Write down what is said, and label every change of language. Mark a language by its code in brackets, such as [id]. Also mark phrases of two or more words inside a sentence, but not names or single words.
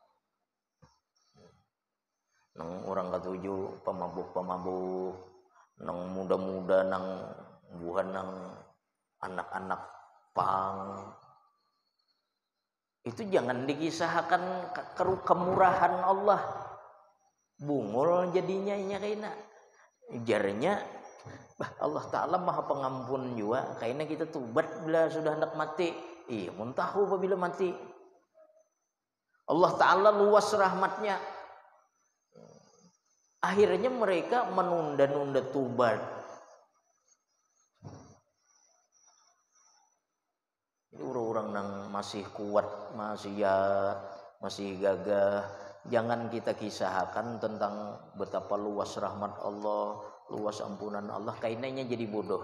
[bjn] Nang orang ketujuh pemabuk-pemabuk, nang muda-muda, nang buhan, nang anak-anak pang, itu jangan dikisahkan kemurahan Allah. Bungul jadinya inya kaina. Jarnya Allah Ta'ala maha pengampun juga. Kayaknya kita tobat bila sudah hendak mati. Iya, mun tahu apabila mati. [id] Allah Ta'ala luas rahmatnya. Akhirnya mereka menunda-nunda tobat. Jadi orang-orang yang masih kuat, masih gagah, jangan kita kisahkan tentang betapa luas rahmat Allah, luas ampunan Allah, kainnya jadi bodoh.